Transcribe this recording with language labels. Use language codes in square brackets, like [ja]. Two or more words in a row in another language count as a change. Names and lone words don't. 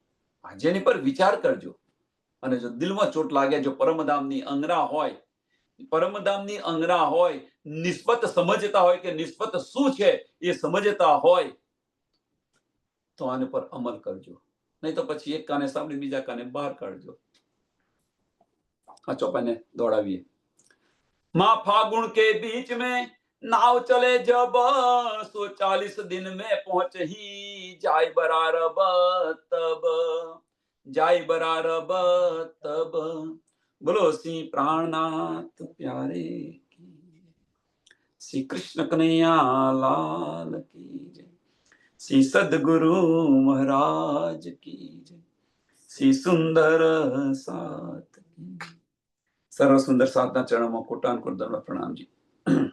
[gu] આજે એની પર વિચાર કરજો અને જો દિલમાં ચોટ લાગે, જો પરમધામની અંગના હોય, પરમધામની અંગના હોય, નિસ્બત સમજતા હોય કે નિસ્બત શું છે એ સમજતા હોય, તો આને પર અમલ કરજો. નહીં તો પછી એક કાને સાંભળી બીજા કાને બહાર કાઢજો. આ ચોપાઈને દોડાવીએ. [hi] माँ फागुन के बीच में नाव चले जब 140 दिन में पहुंच ही जाय बरारब तब, जाय बरारब तब. बोलो श्री प्राणनाथ प्यारे की, श्री कृष्ण कन्हैया लाल की जय, श्री सदगुरु महाराज की जय, श्री सुंदर साथ की. [gu] સર્વ સુંદર સાધના ચરણોમાં કોટાન કોટ દંડ પ્રણામજી.